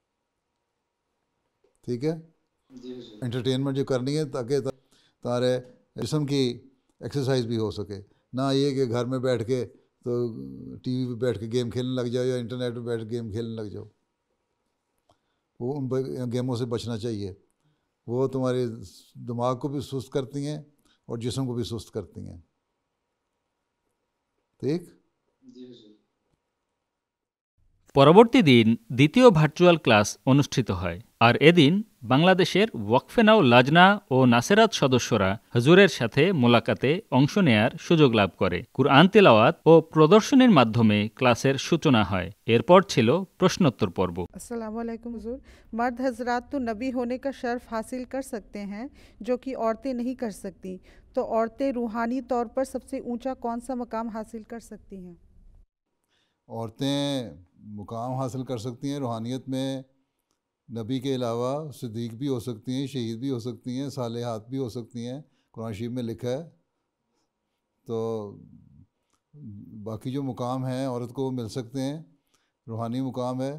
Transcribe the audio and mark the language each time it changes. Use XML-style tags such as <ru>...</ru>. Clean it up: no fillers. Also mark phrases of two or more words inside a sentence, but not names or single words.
<ur>ٹھیک ہے, انٹرٹینمنٹ جو کرنی ہے تاکہ تمہارے جسم کی ایکسرسائز بھی ہو سکے, نہ یہ کہ گھر میں بیٹھ کے تو ٹی وی پہ بیٹھ کے گیم کھیلنے لگ جاؤ یا انٹرنیٹ پہ بیٹھ کے گیم کھیلنے لگ جاؤ. وہ ان گیموں سے بچنا چاہیے, وہ تمہارے دماغ کو بھی سست کرتی ہیں اور جسم کو بھی سست کرتی ہیں. ٹھیک.</ur> <bn>পরবর্তী দিন দ্বিতীয় ভার্চুয়াল ক্লাস অনুষ্ঠিত হয়, আর এদিন বাংলাদেশের ওয়াকফে নাও লাজনা ও নাসেরাত সদস্যরা হুজুরের সাথে মোলাকাতে অংশ নেয়ার সুযোগ লাভ করে। কুরআন তিলাওয়াত ও প্রদর্শনীর মাধ্যমে ক্লাসের সূচনা হয়। এরপর ছিল প্রশ্নোত্তর পর্ব।</bn> <ar>السلام علیکم</ar> <ur>حضور، مرد حضرات تو نبی ہونے کا شرف حاصل کر سکتے ہیں جو کہ عورتیں نہیں کر سکتیں، تو عورتیں روحانی طور پر سب سے اونچا کون سا مقام حاصل کر سکتی ہیں? عورتیں مقام حاصل کر سکتی ہیں روحانیت میں, نبی کے علاوہ صدیق بھی ہو سکتی ہیں, شہید بھی ہو سکتی ہیں, صالحات بھی ہو سکتی ہیں, قرآن شریف میں لکھا ہے. تو باقی جو مقام ہیں عورت کو مل سکتے ہیں, روحانی مقام ہے.</ur>